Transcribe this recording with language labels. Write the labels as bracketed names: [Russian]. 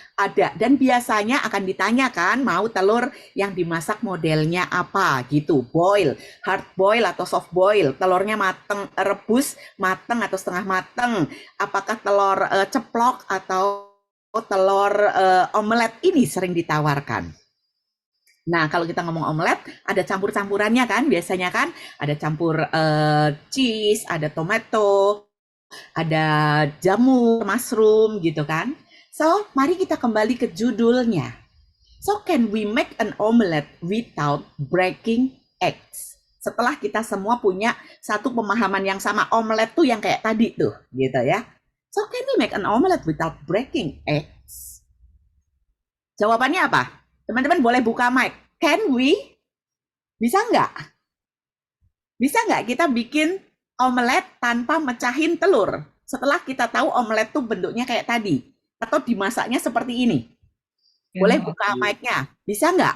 [Indonesian] Ada, dan biasanya akan ditanyakan mau telur yang dimasak modelnya apa gitu, boil, hard boil atau soft boil, telurnya mateng, rebus, mateng atau setengah mateng, apakah telur ceplok atau telur omelet, ini sering ditawarkan. Nah, kalau kita ngomong omelet, ada campur-campurannya kan, biasanya kan, ada campur cheese, ada tomato, ada jamur, mushroom gitu kan. So, mari kita kembali ke judulnya. [English] So, can we make an omelet without breaking eggs? [Indonesian] Setelah kita semua punya satu pemahaman yang sama, omelet tuh yang kayak tadi tuh, gitu ya. [English] So, can we make an omelet without breaking eggs? [Indonesian] Jawabannya apa? Teman-teman boleh buka mic. [English] Can we? [Indonesian] Bisa nggak? Bisa nggak kita bikin omelet tanpa mecahin telur? Setelah kita tahu omelet tuh bentuknya kayak tadi. Atau dimasaknya seperti ini. Boleh buka mic-nya. Bisa nggak?